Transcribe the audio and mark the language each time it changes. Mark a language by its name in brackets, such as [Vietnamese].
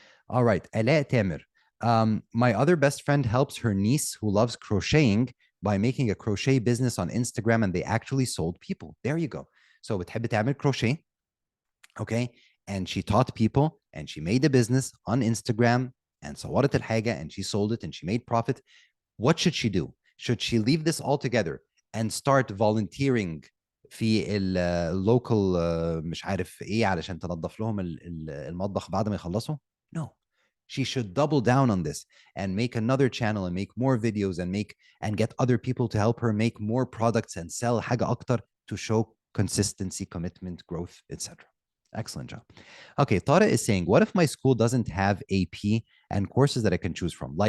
[English] All right, Ala Tamer. My other best friend helps her niece who loves crocheting by making a crochet business on Instagram, and they actually sold people. There you go. So بتحب تعمل crochet, okay, and she taught people and she made a business on Instagram and صورت الحاجة and she sold it and she made profit. What should she do? [Arabic] Should she leave this altogether and start volunteering في local مش عارف ايه علشان تنظف لهم المطبخ بعد ما يخلصوا؟ No. [English] She should double down on this and make another channel and make more videos and get other people to help her make more products and sell حاجة أكتر to show consistency, commitment, growth, etc. Excellent job. Okay, Tara is saying, what if my school doesn't have AP and courses that I can choose from?